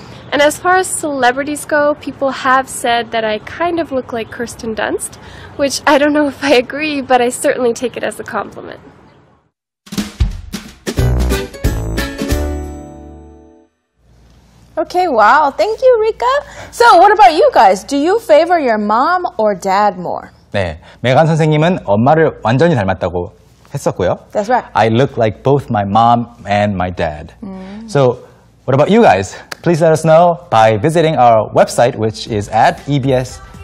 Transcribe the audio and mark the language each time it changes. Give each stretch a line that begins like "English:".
English: And as far as celebrities go, people have said that I kind of look like Kirsten Dunst, which I don't know if I agree, but I certainly take it as a compliment. Okay, wow. Thank you, Rika. So what about you guys? Do you favor your mom or dad more?
Korean: 네, 메간 선생님은 엄마를 완전히 닮았다고 했었고요.
English: That's right. I look like both my mom and my dad. So, what about you guys? Please let us know by visiting our website, which is at ebse.co.kr.